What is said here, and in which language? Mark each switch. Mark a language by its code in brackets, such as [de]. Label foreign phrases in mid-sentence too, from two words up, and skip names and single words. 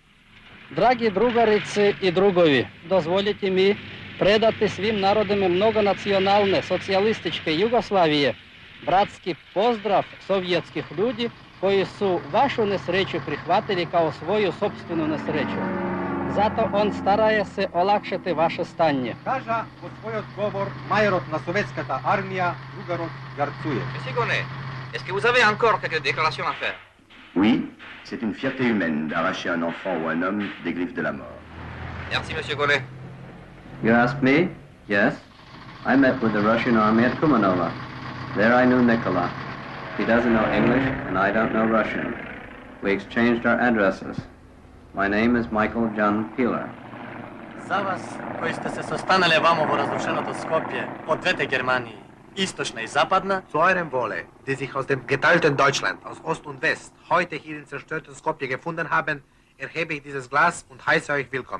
[sr] Драги другарици и другови, дозволите ми предати свим народиме многонационалне социјалистичке Југославије братски поздрав советских луѓи кои су вашу несреќу прихватили као своју собствenu несреќу. Зато он старае се олакшати ваше стање. [mk] Кажа во својот говор мајорот на советската армија, другарот Гарцуев. [fr] Monsieur Gonnet, est-ce que vous avez encore quelques déclarations à faire? Oui, c'est une fierté humaine d'arracher un enfant ou un homme des griffes de la mort. Merci, Monsieur Gonnet. [en] You asked me? Yes. I met with the Russian army at Kumanova. There I knew Nikola. He doesn't know English, and I don't know Russian. We exchanged our addresses. My name is Michael John Peeler. [mk] За вас, кои сте се состанале вамо во разрушеното Скопје од двете Германии, источна и западна, [de] Zu eurem Wohle, die sich aus dem geteilten Deutschland, aus Ost und West, heute hier in zerstörten Skopje gefunden haben, erhebe ich dieses Glas und heiße euch willkommen.